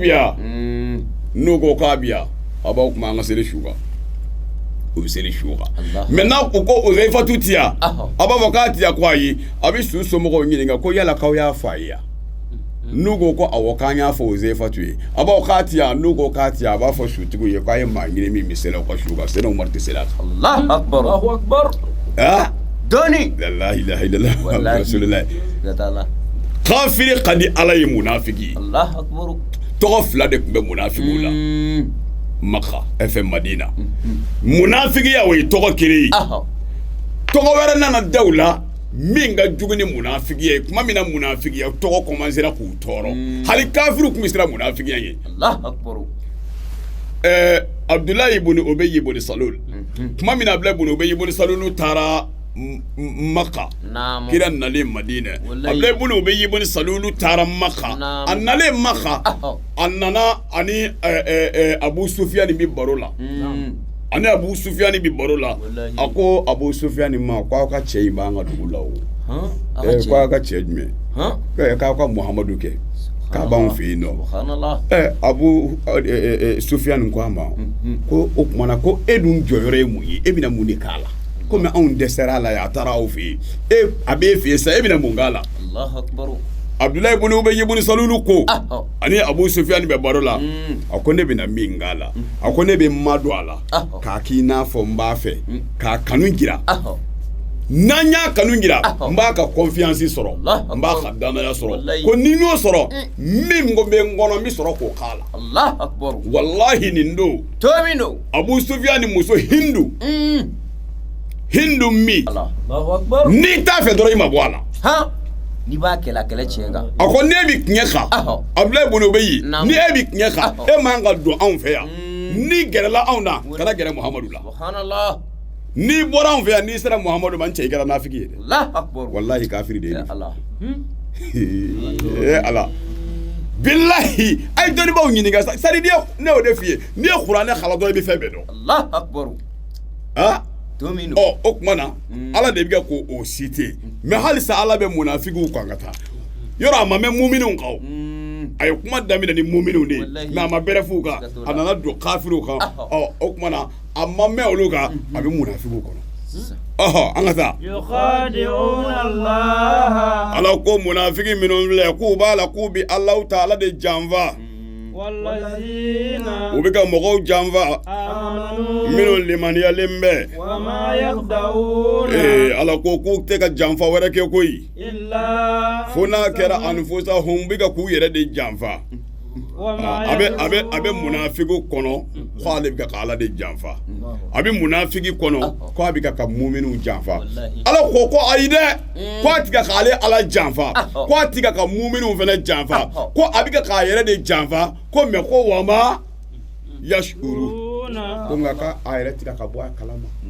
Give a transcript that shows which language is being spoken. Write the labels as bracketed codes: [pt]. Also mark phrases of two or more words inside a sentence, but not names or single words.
[bm] bi yan n'u ko k'a bi yan a b'aw kuma an ka seli su kan o bɛ seli su kan mɛ n'a ko ko Uzaifatu ti yan a b'a fɔ k'a ti yan ko ayi a bɛ su somɔgɔw ɲininka ko yala k'aw y'a fɔ a ye yan n'u ko ko awɔ k'an y'a fɔ Uzaifatu ye a b'a fɔ k'a ti yan n'u ko k'a ti yan a b'a fɔ sutigiw ye k'a ye maa ɲini min bɛ seli aw ka su kan Seydina Umaru tɛ seli a kan [ar] الله أكبر. الله أكبر. [bm] ah Doni. [ar] لا إله إلا الله [bm] Wallahi. rasulullah Gatala. kafiri ka di ala ye munafiki [ar] الله أكبر. [bm] tɔgɔ fila de tun bɛ munafikiw la Maka fm Madina munafikiya o ye tɔgɔ kelen ye tɔgɔ wɛrɛ nana da u la min ka jugu ni munafikiya ye tuma min na munafikiya tɔgɔ commencera k'u tɔɔrɔ hali kafiriw tun bɛ siran munafikiya ye [ar] الله أكبر. [bm] Abdullahi ibn Ubay ibn Salul tuma min na Abdullahi ibn Ubay ibn Salul taara Maka Naamu. kira nalen Madina Wallahi. Abdullahi ibn Ubay ibn Salul taara Maka Naamu. a nalen Maka Ahɔ. a nana ani Abu Sufyan bi baro la ani Abu Sufyan bi baro la Wallahi. a ko Abu Sufyan ma ko aw ka cɛ in b'an ka dugu la o Han? ko aw ka cɛ jumɛn Han? k'aw ka Muhamadu kɛ k'a b'anw fɛ yen nɔ Subhanallah. Abu Sufyan ko a ma ko o kumana ko e dun jɔyɔrɔ ye mun ye e bɛna mun de k'a la komi anw dɛsɛra a la a taara aw fɛ yen a b'e fɛ yen sa e bɛna mun k'a la [ar] الله أكبر. [bm] Abdullahi ibn Ubay ibn Salul ko Ahɔ. ani Abu Sufyan bɛ baro la a ko ne bɛna min k'a la a ko ne bɛ ma don a la Ahɔ. k'a k'i n'a fɔ n b'a fɛ k'a kanu jira Ahɔ. n'an y'a kanu jira Ahɔ. n b'a ka confiance sɔrɔ Allah n b'a akbar. ka danaya sɔrɔ Wallahi. ko ni n y'o sɔrɔ min ko bɛ n kɔnɔ n bɛ sɔrɔ k'o k'a la [ar] الله أكبر. [bm] wallahi nin don Tomino. Abu Sufyan muso Hindu min Allah. [ar] الله أكبر. [bm] n'i t'a fɛ dɔrɔn i ma bɔ a la Han? N'i b'a kɛlɛ tiɲɛ kan. a ko n'e bɛ tiɲɛ kan Ahɔ. Abdullahi ibn Ubay Naamu. ni e bɛ tiɲɛ kan Ahɔ. e man ka don anw fɛ yan n'i gɛrɛla anw na kana gɛrɛ Muhamadu la Subhanallah. n'i bɔra anw fɛ yan n'i sera Muhamadu ma n cɛ i kɛra nafiki ye dɛ [ar] الله أكبر. [bm] wallahi kafiri de ye Ya nin Allah. fɔ ala billahi a ye dɔnnibaaw ɲininka sa [fr] c'est à dire [bm] ne y'o de f'i ye n'i ye kuranɛ kalan dɔrɔn i bɛ fɛn bɛɛ dɔn [ar] الله أكبر. [bm] ah Tomino. o tuma na ala de bɛ kɛ k'o citer mais halisa ala bɛ munafikiw kan ka taa yɔrɔ a ma mɛn muminunw kan o a ye kuma daminɛ ni muminunw de ye Wallahi. mais a ma bɛrɛ f'u kan a nana don kafiriw kan o tuma na a ma mɛn olu kan a bɛ munafikiw kɔnɔ an ka taa [ar] يخادعون الله [bm] ala ko munafiki minnu filɛ k'u b'a la k'u bi Alahu Taala de janfa [ar] والذين [bm] u bɛ ka mɔgɔw janfa [ar] آمنوا [bm] minnu limaniyalen bɛ [ar] وما يخدعون [bm] ala ko k'u tɛ ka janfa wɛrɛ kɛ koyi [ar] إلا [bm] fo n'a kɛra anfusahum u bɛ ka k'u yɛrɛ de janfa [ar] وما [bm] a bɛ munafigu kɔnɔ ko ale bɛ ka ala de janfa a bɛ munafigi kɔnɔ ko a bɛ ka muminu janfa ala ko ayi dɛ ko a tigɛ ka ale ala janfa ko a tigɛ ka muminu fana janfa ko a bɛ k'a yɛrɛ de janfa ko mɛ ko [ar] وما يشعرون [bm] ko nka ka a yɛrɛ tigɛ ka bɔ a kalama